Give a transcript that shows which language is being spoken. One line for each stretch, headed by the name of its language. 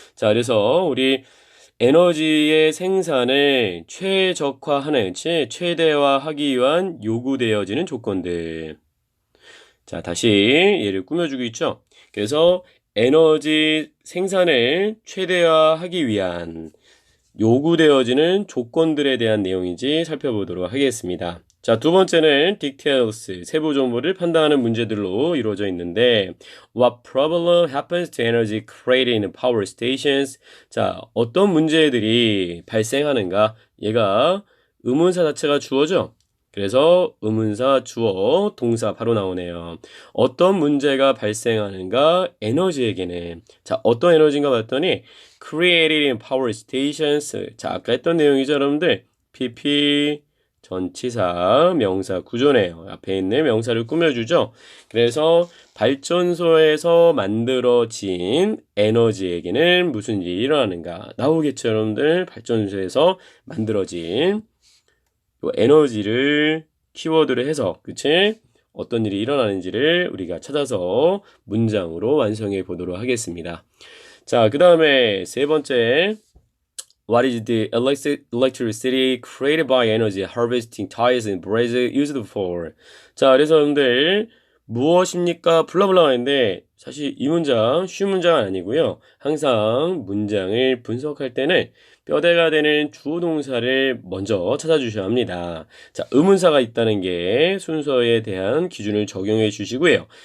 Korean: 자, 그래서 우리 에너지의 생산을 최적화하는, 최대화하기 위한 요구되어지는 조건들. 자, 다시 얘를 꾸며주고 있죠. 그래서 에너지 생산을 최대화하기 위한 요구되어지는 조건들에 대한 내용인지 살펴보도록 하겠습니다. 자, 두 번째는 details, 세부 정보를 판단하는 문제들로 이루어져 있는데
English: What problem happens to energy created in power stations?
Korean: 자, 어떤 문제들이 발생하는가? 얘가 의문사 자체가 주어죠. 그래서 의문사, 주어, 동사 바로 나오네요. 어떤 문제가 발생하는가? 에너지에게는. 자, 어떤 에너지인가 봤더니
English: created in power stations.
Korean: 자, 아까 했던 내용이죠, 여러분들. PP, 전치사, 명사 구조네요. 앞에 있는 명사를 꾸며주죠. 그래서 발전소에서 만들어진 에너지에게는 무슨 일이 일어나는가? 나오겠죠, 여러분들. 발전소에서 만들어진 요 에너지를 키워드로 해서, 그치? 어떤 일이 일어나는지를 우리가 찾아서 문장으로 완성해 보도록 하겠습니다. 자, 그 다음에 세 번째,
English: What is the electricity created by energy harvesting ties in Brazil used for?
Korean: 자, 그래서 여러분들 무엇입니까? 블라블라가 있는데 사실 이 문장 쉬운 문장은 아니고요. 항상 문장을 분석할 때는 뼈대가 되는 주어 동사를 먼저 찾아주셔야 합니다. 자, 의문사가 있다는 게 순서에 대한 기준을 적용해 주시고요.